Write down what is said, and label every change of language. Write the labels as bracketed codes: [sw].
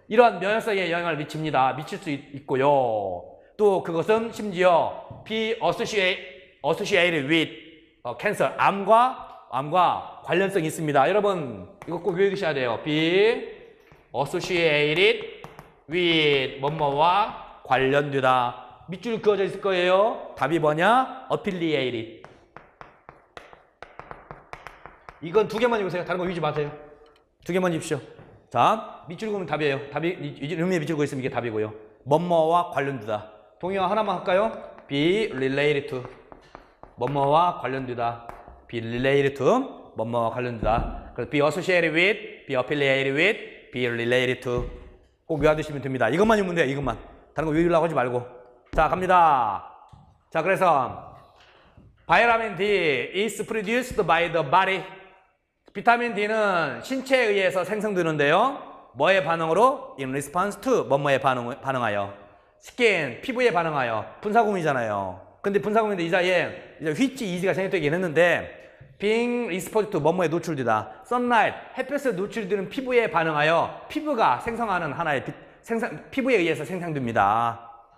[ko] 이러한 면역성에 영향을 미칠 수 있고요. 또 그것은 심지어 [en] be associated with cancer, [ko] 암과 관련성이 있습니다. 여러분 이거 꼭 외우셔야 돼요. [en] be associated with [ko] 뭐뭐와 관련되다. 밑줄 그어져 있을 거예요. 답이 뭐냐? affiliated. 이건 두 개만 읽으세요. 다른 거 외우지 마세요. 두 개만 읽으십시오. 자, 밑줄 그으면 답이에요. 답이 의미에 밑줄 그어 있으면 이게 답이고요. 뭐뭐와 관련되다. 동의어 하나만 할까요? [en] be related to. [ko] 뭐뭐와 관련되다. [en] be related to. [ko] 뭐뭐와 관련되다. 그래서 [en] be associated with, be affiliated with, be related to. [ko] 꼭 외워두시면 됩니다. 이것만 읽으면 돼요. 이것만. 다른 거 외우려고 하지 말고. 자, 갑니다. [en] 자, 그래서 vitamin D is produced by the body. [ko] 비타민 D는 신체에 의해서 생성되는데요. 뭐의 반응으로? [en] In response to [ko] 뭐뭐에 반응하여. skin, 피부에 반응하여. 분사구문이잖아요. 근데 분사구문인데 이 사이에 which is가 생략되긴 했는데 [en] being exposed to [ko] 뭐뭐에 노출되다. sunlight, 햇볕에 노출되는 피부에 반응하여 피부가 생성하는 하나의 피부에 의해서 생성됩니다.